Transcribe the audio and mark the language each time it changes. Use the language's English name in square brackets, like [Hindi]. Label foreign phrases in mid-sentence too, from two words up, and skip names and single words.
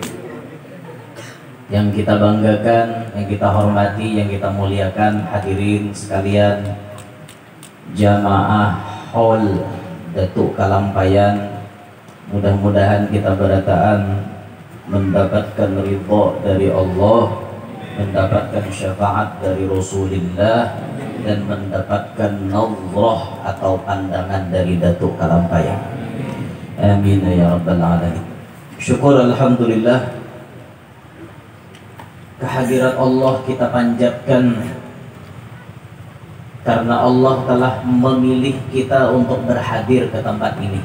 [Indonesian] Yang kita banggakan, yang kita hormati, yang kita muliakan hadirin sekalian jamaah haul Datuk Kalampayan, mudah-mudahan kita berataan mendapatkan ridha dari Allah, mendapatkan syafaat dari Rasulullah, dan mendapatkan nazrah atau pandangan dari Datuk Kalampayan. [Arabic] آمين يا رب العالمين. [Indonesian] Syukur alhamdulillah, kehadirat Allah kita panjatkan karena Allah telah memilih kita untuk berhadir ke tempat ini.